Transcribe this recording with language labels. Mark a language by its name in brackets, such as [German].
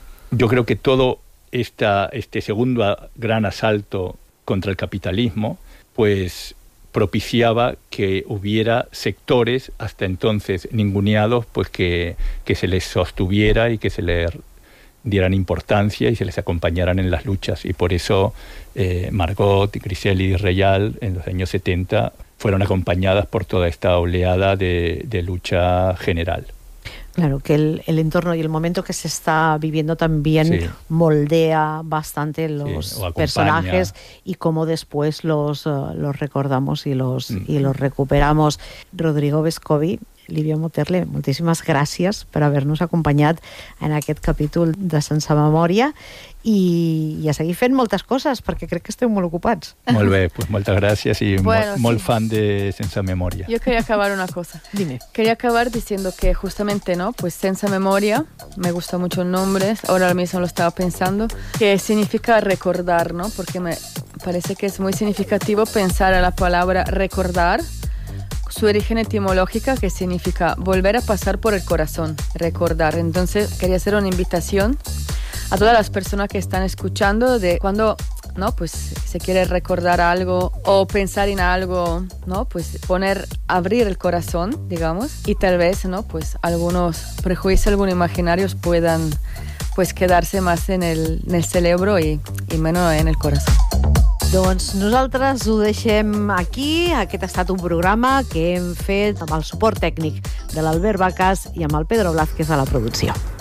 [Spanish] Yo creo que todo este segundo gran asalto contra el capitalismo pues propiciaba que hubiera sectores hasta entonces ninguneados, pues que se les sostuviera y que se les dieran importancia y se les acompañaran en las luchas, y por eso Margot, Griselli y Reyal en los años 70 fueron acompañadas por toda esta oleada de lucha general. Claro, que el entorno y el momento que se está viviendo también sí moldea bastante los personajes y cómo después los recordamos y los recuperamos. [Catalan] Rodrigo Vescovi, Livia Moterle, moltíssimes gràcies per haver-nos acompanyat en aquest capítol de Sense Memòria i a seguir fent moltes coses, perquè crec que esteu molt ocupats. Molt bé, pues moltes gràcies i molt fan de Sense Memòria. [Spanish] Jo quería acabar una cosa. Dime. Quería acabar diciendo que justamente, ¿no? Pues Sense Memòria, me gusta mucho el nombre, ahora mismo lo estaba pensando, que significa recordar, ¿no? Porque me parece que es muy significativo pensar a la palabra recordar, su origen etimológica, que significa volver a pasar por el corazón, recordar. Entonces quería hacer una invitación a todas las personas que están escuchando de cuando, ¿no? Pues se quiere recordar algo o pensar en algo, ¿no? Pues abrir el corazón, digamos, y tal vez, ¿no? Pues algunos prejuicios, algunos imaginarios puedan pues quedarse más en el cerebro y menos en el corazón. [Catalan] Doncs nosaltres ho deixem aquí. Aquest ha estat un programa que hem fet amb el suport tècnic de l'Albert Vacas i amb el Pedro Blázquez a la producció.